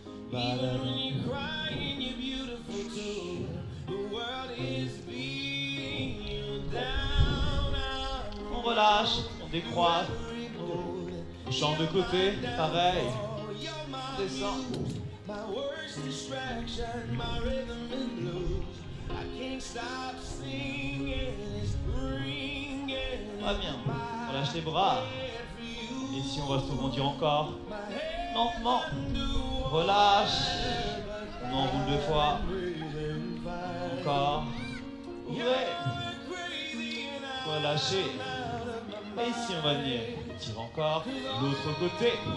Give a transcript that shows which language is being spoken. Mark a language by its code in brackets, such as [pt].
[fr] On relâche, on décroise, on change de côté, pareil, on descend, [en] My worst distraction, my rhythm and blues. I can't stop singing, it's ringing. [fr] Ah bien, relâche les bras. Et si on va se rebondir encore, lentement, relâche. On enroule 2 fois. Encore. Ouvrez. Relâchez. Et ici on va venir. On tire encore. L'autre côté.